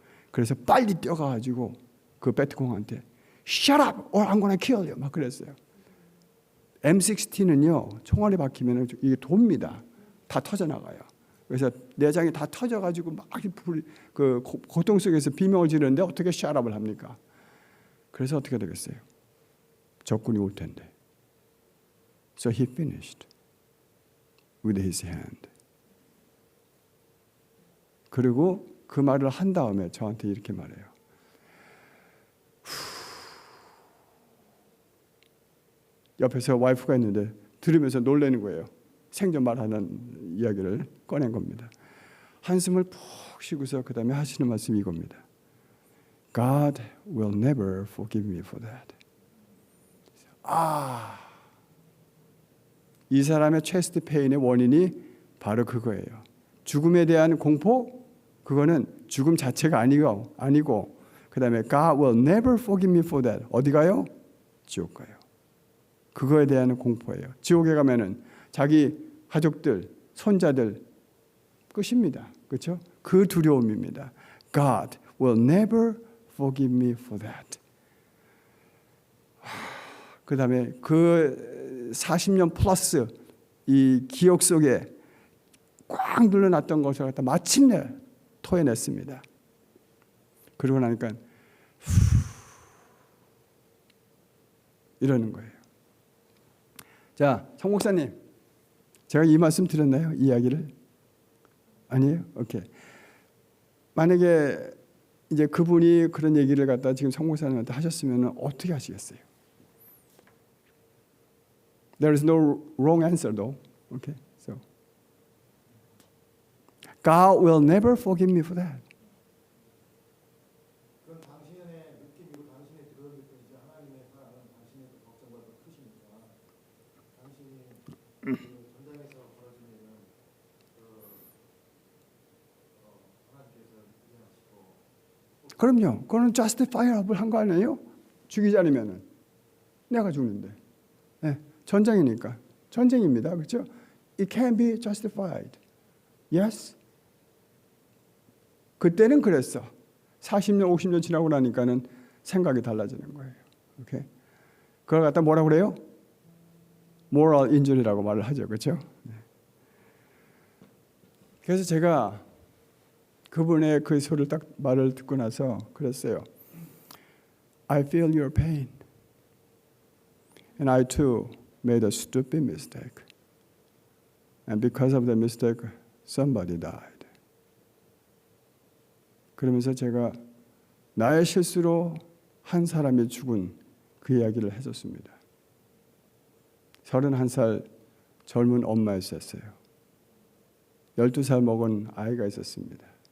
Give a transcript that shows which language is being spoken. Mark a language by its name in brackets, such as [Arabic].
[Korean] 그래서 빨리 뛰어가가지고 그 베트콩한테 [English] Shut up or I'm gonna kill you [Korean] 막 그랬어요. M16는요 총알이 박히면 이게 돕니다. 다 터져나가요. 그래서 내장이 다 터져가지고 막 그 고통 속에서 비명을 지르는데 어떻게 [English] shut up [Korean] 을 합니까? 그래서 어떻게 되겠어요? 적군이 올 텐데. [English] So he finished with his hand. [Korean] 그리고 그 말을 한 다음에 저한테 이렇게 말해요. 옆에서 와이프가 있는데 들으면서 놀라는 거예요. 생전 말하는 이야기를 꺼낸 겁니다. 한숨을 푹 쉬고서 그 다음에 하시는 말씀이 이겁니다. [English] God will never forgive me for that. [Korean] 이 사람의 체스트 페인의 원인이 바로 그거예요. 죽음에 대한 공포, 그거는 죽음 자체가 아니고 그 다음에 [English] God will never forgive me for that. [Korean] 어디 가요? 지옥 가요. 그거에 대한 공포예요. 지옥에 가면은 자기 가족들, 손자들 끝입니다. 그렇죠? 그 두려움입니다. God [English] will never forgive me for that. [Korean] 그 다음에 그 40년 플러스 이 기억 속에 꽉 눌러놨던 것을 갖다 마침내 토해냈습니다. 그러고 나니까 이러는 거예요. 자, 성 목사님, 제가 이 말씀 드렸나요? 이야기를? 아니에요? 오케이. 만약에 이제 그분이 그런 얘기를 갖다 지금 성 목사님한테 하셨으면 어떻게 하시겠어요? [English] There is no wrong answer though. Okay, so God will never forgive me for that. [Korean] 그건 당신의 느낌이고 당신의 들었을 때 이제 하나님의 사랑은 당신의 걱정보다 더 크시니까 당신이 그 전장에서 벌어진 일은 하나님께서 이해하시고. 그럼요. 그거는 justifiable 한 거 아니에요? 죽이지 않으면은 내가 죽는데. 네, 전쟁이니까. 전쟁입니다. 그렇죠? [English] It can be justified. Yes. [Korean] 그때는 그랬어. 40년, 50년 지나고 나니까는 생각이 달라지는 거예요. 오케이? 그걸 갖다 뭐라고 그래요? moral injury라고 말을 하죠. 그렇죠? 네. 그래서 제가 그분의 그 소리를 딱 말을 듣고 나서 그랬어요. [English] I feel your pain. And I too made a stupid mistake. And because of that mistake, somebody died. [Korean] 그러면서 제가 나의 실수로 한 사람이 죽은 그 이야기를 해줬습니다. 31살 젊은 엄마였었어요. 12살 먹은 아이가 있었습니다.